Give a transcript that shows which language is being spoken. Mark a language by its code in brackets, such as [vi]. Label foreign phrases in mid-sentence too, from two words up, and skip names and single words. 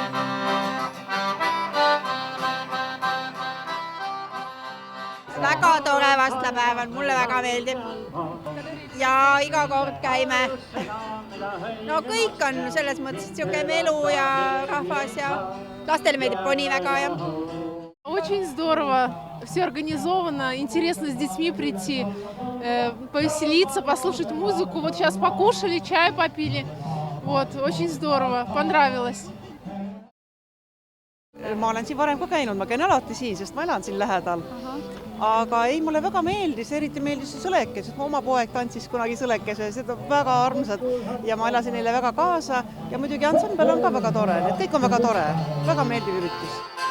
[et] Väga tore vastlapäev on, mulle väga meeldib ja iga kord käime. No kõik on selles mõttes niisugune melu ja rahvas ja lastele meeldib poni väga. [ru] Очень здорово, все организовано, интересно с детьми прийти, повеселиться, послушать музыку. Вот сейчас покушали, чай попили, вот, очень здорово, понравилось. [et] Ma olen siin varem ka käinud, ma käin alati siin, sest ma elan siin lähedal. Aga ei, mulle väga meeldis, eriti meeldis Sõlekes, sest oma poeg tantsis kunagi Sõlekeses, need on väga armsad ja ma elasin neile väga kaasa ja muidugi ansambel on ka väga tore, need kõik on väga tore, väga meeldiv üritus.